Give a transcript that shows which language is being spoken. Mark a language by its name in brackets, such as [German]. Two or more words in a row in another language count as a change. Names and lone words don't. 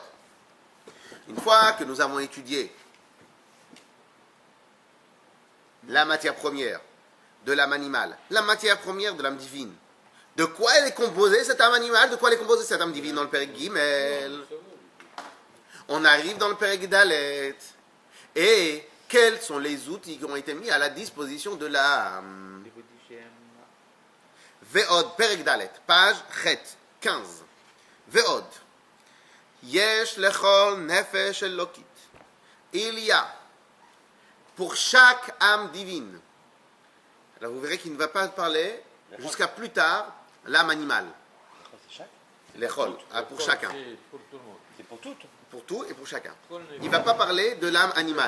[French] Une fois que nous avons étudié la matière première de l'âme animale, la matière première de l'âme divine. De quoi elle est composée cette âme animale? De quoi elle est composée cette âme divine dans le [Hebrew] פרק ג? [French] On arrive dans le [Hebrew] פרק ד. [French] Et quels sont les outils qui ont été mis à la disposition de l'âme? [Hebrew] ועוד, פרק ד, page ח, 15. ועוד, יש לכל נפש אלוקית. [French] Il y a pour chaque âme divine. Alors vous verrez qu'il ne va pas parler jusqu'à plus tard l'âme animale. L'echol, pour chacun. Pour tout le monde. C'est pour toutes. Pour tout et pour chacun. Il ne va pas parler de l'âme animale.